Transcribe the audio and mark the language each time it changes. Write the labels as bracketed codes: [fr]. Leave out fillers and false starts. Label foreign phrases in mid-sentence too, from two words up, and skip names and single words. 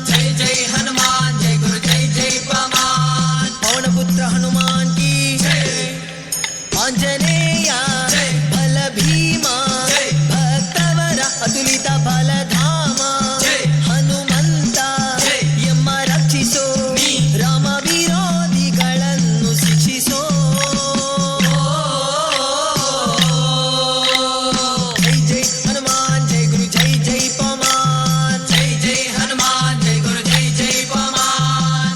[te] జై జై హనుమాన్ జై గురు జై జై పవమాన్. పవనపుత్ర హనుమాన్ की జై. ఆంజనేయ జై. బల భీమా జై. భక్తవర అతులిత బలధామ జై. హనుమంత జై. [kn] ಯಮ್ಮ ರಕ್ಷಿಸೋ ರಾಮ ವಿರೋಧಿಗಳನ್ನು ಶಿಕ್ಷಿಸೋ. ಜೈ ಜೈ ಹನುಮಾನ್ ಜೈ ಗುರು ಜೈ ಜೈ ಪವಮಾನ್. ಜೈ ಜೈ ಹನುಮಾನ್ ಜೈ ಗುರು ಜೈ ಜೈ ಪವಮಾನ್.